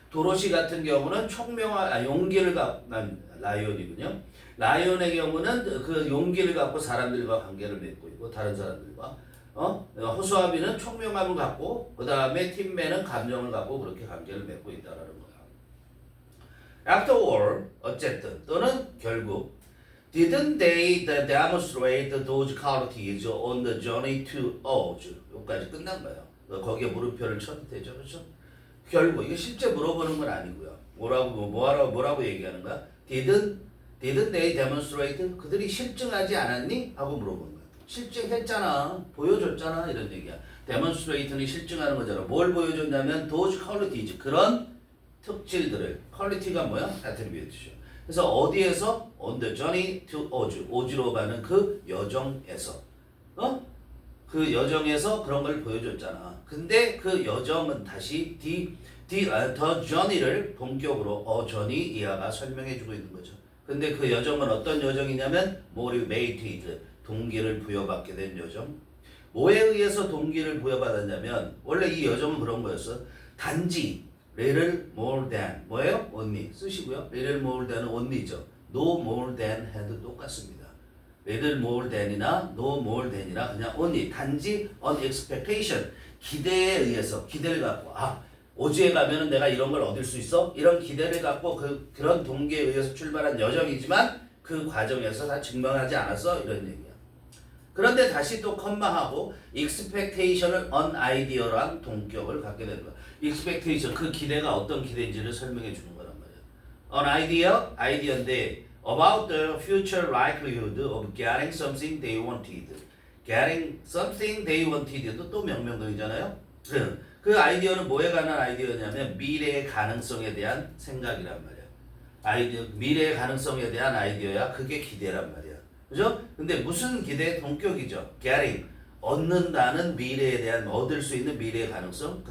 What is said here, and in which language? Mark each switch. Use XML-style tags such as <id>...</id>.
<ko>도로시 같은 경우는 용기를 갖고 라이온이군요. 라이온의 경우는 그 용기를 갖고 사람들과 관계를 맺고 있고 다른 사람들과 호수아비는 총명함을 갖고 그 다음에 팀맨은 감정을 갖고 그렇게 관계를 맺고 있다라는 거야.</ko> <en>After all,</en> <ko>어쨌든 또는 결국</ko> <en>didn't they demonstrate those qualities on the journey to Oz?</en> <ko>여기까지 끝난 거예요. 거기에 물음표를 쳐도 되죠, 그렇죠? 결국 이거 실제 물어보는 건 아니고요. 뭐라고 얘기하는 거야?</ko> <en>Didn't they demonstrate?</en> <ko>그들이 실증하지 않았니? 하고 물어보는 거야. 실증했잖아, 보여줬잖아 이런 얘기야. demonstrate는 실증하는 거잖아. 뭘 보여줬냐면</ko> <en>those qualities</en> <ko>그런 특질들을 quality가 뭐야? attribute죠. 그래서 어디에서</ko> <en>on the journey to Oz,</en> <ko>오즈로 가는 그 여정에서 그 여정에서 그런 걸 보여줬잖아. 근데 그 여정은 다시 the journey를 본격으로 journey 이하가 설명해주고 있는 거죠. 근데 그 여정은 어떤 여정이냐면 motivated, 동기를 부여받게 된 여정. 뭐에 의해서 동기를 부여받았냐면 원래 이 여정은 그런 거였어. 단지</ko> <en>little more than</en> <ko>뭐예요? only 쓰시고요.</ko> <en>little more than</en> <ko>은 only죠.</ko> <en>no more than</en> <ko>해도 똑같습니다.</ko> <en>little more than</en> <ko>이나</ko> <en>no more than</en> <ko>이나 그냥 only 단지</ko> <en>on expectation</en> <ko>기대에 의해서 기대를 갖고 오즈에 가면은 내가 이런 걸 얻을 수 있어? 이런 기대를 갖고 그런 동기에 의해서 출발한 여정이지만 그 과정에서 다 증명하지 않았어? 이런 얘기야. 그런데 다시 또 컴마하고 expectation을</ko> <en>on idea</en> <ko>랑 동격을 갖게 되는 거야. expectation 그 기대가 어떤 기대인지를 설명해 주는 거란 말이야.</ko> <en>on idea인데 about the future likelihood of getting something they wanted. getting something they wanted</en> <ko>도 또 명명동이잖아요. 그 아이디어는 뭐에 관한 아이디어냐면 미래의 가능성에 대한 생각이란 말이야. 미래의 가능성에 대한 아이디어야. 그게 기대란 말이야. 그죠? 근데 무슨 기대? 동격이죠. getting 얻는다는 미래에 대한 얻을 수 있는 미래의 가능성.</ko>